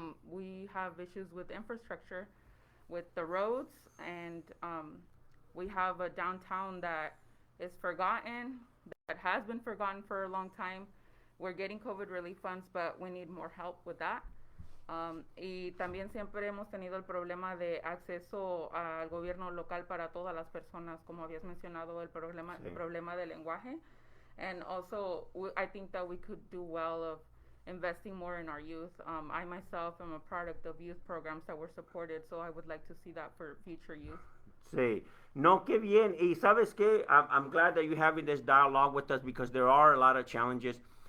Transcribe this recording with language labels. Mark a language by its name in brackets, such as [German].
[English] We have issues with infrastructure, with the roads, and we have a downtown that is forgotten, that has been forgotten for a long time. We're getting COVID relief funds, but we need more help with that. [Spanish] Y también siempre hemos tenido el problema de acceso al gobierno local para todas las personas, como habías mencionado, el problema del lenguaje. [English] And also, I think that we could do well of investing more in our youth. I myself am a product of youth programs that were supported, so I would like to see that for future youth. [Spanish] Sí. No, qué bien. Y sabes qué, [English] I'm glad that you're having this dialogue with us because there are a lot of challenges.